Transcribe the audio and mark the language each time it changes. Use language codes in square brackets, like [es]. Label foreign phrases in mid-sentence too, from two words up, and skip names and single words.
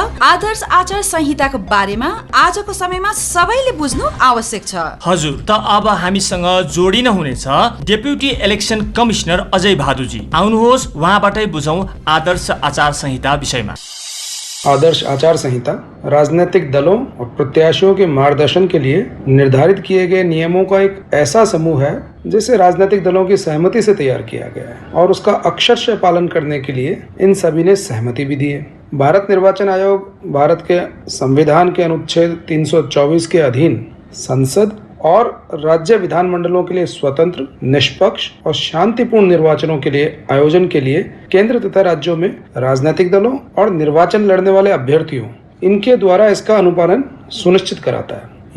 [ne] आदर्श आचार संहिताको बारेमा आजको समयमा सबैले बुझ्नु आवश्यक छ। हजुर, त अब हामीसँग जोडिन हुनेछ [en] deputy election commissioner [ne] अजय भादुजी। आउनुहोस् वहाँबाटै बुझौं आदर्श आचार संहिता विषयमा। [hi] आदर्श आचार संहिता राजनीतिक दलों और प्रत्याशियों के मार्गदर्शन के लिए निर्धारित किए गए नियमों का एक ऐसा समूह है जिसे राजनीतिक दलों की सहमति से तैयार किया गया है और उसका अक्षरशः पालन करने के लिए इन सभी ने सहमति भी दी है। भारत निर्वाचन आयोग भारत के संविधान के अनुच्छेद 324 के अधीन संसद और राज्य विधानमंडलों के लिए स्वतंत्र, निष्पक्ष और शांतिपूर्ण निर्वाचनों के लिए आयोजन के लिए केंद्र तथा राज्यों में राजनीतिक दलों और निर्वाचन लड़ने वाले अभ्यर्थियों इनके द्वारा इसका अनुपालन सुनिश्चित कराता है।